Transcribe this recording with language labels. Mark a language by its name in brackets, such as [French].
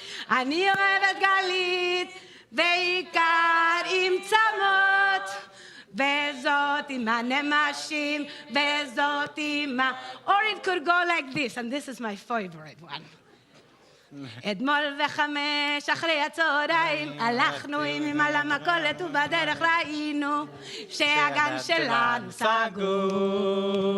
[Hebrew] אני אוהבת גלית ועיקר עם צמות, וזאת עם הנמשים, וזאת עם ה... [English] Or it could go like this, and this is my favorite one. [Hebrew] אתמול 5 אחרי הצהריים הלכנו עם אמא למכולת ובדרך ראינו שהגן שלנו סגור.